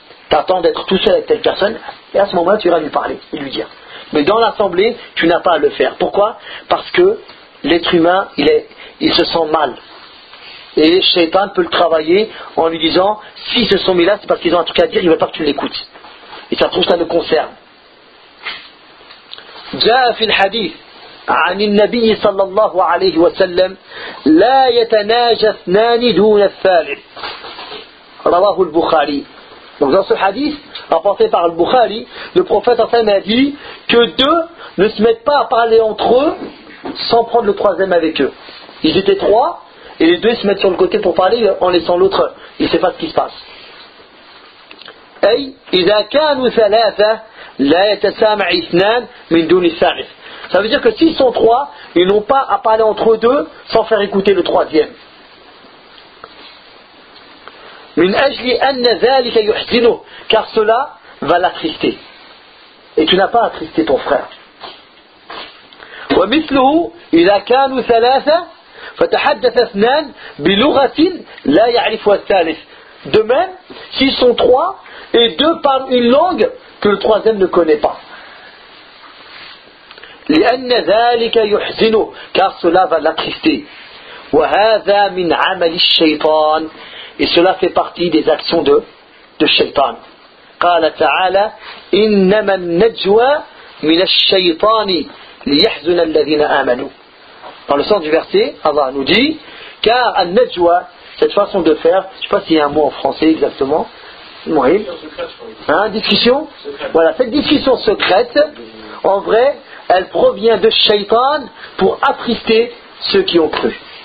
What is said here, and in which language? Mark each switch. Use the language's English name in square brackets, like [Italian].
[French] T'attends d'être tout seul avec telle personne, et à ce moment-là, tu iras lui parler, et lui dire. Mais dans l'assemblée, tu n'as pas à le faire. Pourquoi? Parce que l'être humain, il se sent mal. Et Shaitan peut le travailler en lui disant, s'ils se sont mis là, c'est parce qu'ils ont un truc à dire, ils ne veulent pas que tu l'écoutes. Et ça trouve, ça nous concerne. J'ai fait le hadith [Arabic] عن النبي صلى الله عليه وسلم لا يتناجى اثنان دون الثالث رواه البخاري. [French] Donc dans ce hadith rapporté par le Bukhari, le prophète Hassan a dit que deux ne se mettent pas à parler entre eux sans prendre le troisième avec eux. Ils étaient trois et les deux se mettent sur le côté pour parler en laissant l'autre, il ne sait pas ce qui se passe. [Arabic] Et إذا كانوا ثلاثة لا يتسامع اثنان من دون الثالث. [French] Ça veut dire que s'ils sont trois, ils n'ont pas à parler entre deux sans faire écouter le troisième. [Arabic] Min ajli anna dhalika yuhzinuh, [French] car cela va l'attrister. Et tu n'as pas attristé ton frère. [Arabic] ومثله إذا كانوا ثلاثة فتحدث اثنان بلغة لا يعرفها الثالث. [French] De même, s'ils sont trois et deux parlent une langue que le troisième ne connaît pas. [Arabic] لأن ذلك يحزنه, [French] car cela va l'attrister. [Arabic] وهذا من عمل الشيطان, [French] et cela fait partie des actions de الشيطان. [Arabic] قال تعالى إنما النجوى من الشيطان لِيَحْزُنَ الَّذِينَ آمَنُوا. [French] Dans le sens du verset, Allah nous dit, car al-najwa, cette façon de faire, je ne sais pas s'il y a un mot en français exactement, Mohil, hein, discussion, voilà, cette discussion secrète, en vrai, elle provient de Shaytan pour attrister ceux qui ont cru.